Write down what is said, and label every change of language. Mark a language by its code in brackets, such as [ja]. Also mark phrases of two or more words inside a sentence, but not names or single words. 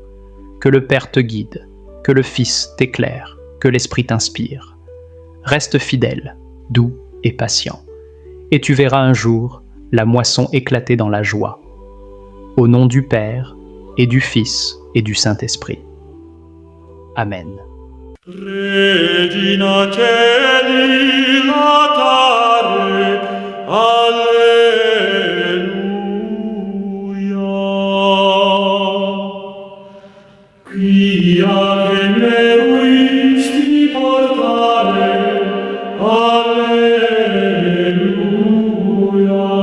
[fr] Que le Père te guide, que le Fils t'éclaire, que l'Esprit t'inspire. Reste fidèle, doux et patient, et tu verras un jour la moisson éclater dans la joie. Au nom du Père, et du Fils, et du Saint-Esprit. Amen. [la] Regina Caeli latare, Alleluia. Quia veneruisti portare, Alleluia.